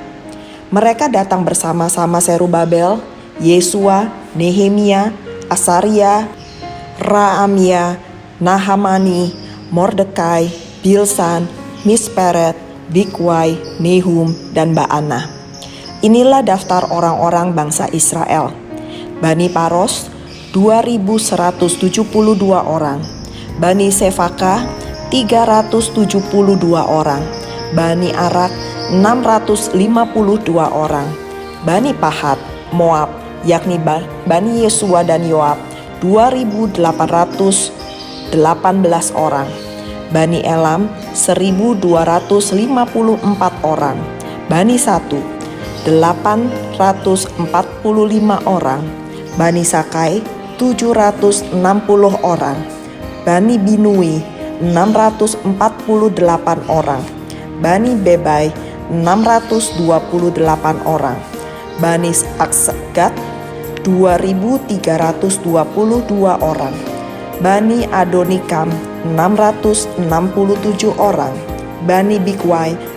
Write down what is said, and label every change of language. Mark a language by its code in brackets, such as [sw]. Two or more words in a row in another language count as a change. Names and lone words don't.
[id] Mereka datang bersama-sama Serubabel, Yesua, Nehemia, Asaria, Raamia, Nahamani, Mordekai, Bilsan, Misperet, Bigwai, Nehum, dan Baana. Inilah daftar orang-orang bangsa Israel. Bani Paros 2.172 orang, Bani Sefaka 372 orang, Bani Arak 652 orang, Bani Pahat, Moab, yakni Bani Yesua dan Yoab 2.818 orang, Bani Elam 1.254 orang, Bani Satu 845 orang, Bani Sakai 760 orang, Bani Binui 648 orang, Bani Bebai 628 orang, Bani Aksgat 2.322 orang, Bani Adonikam 667 orang, Bani Bigwai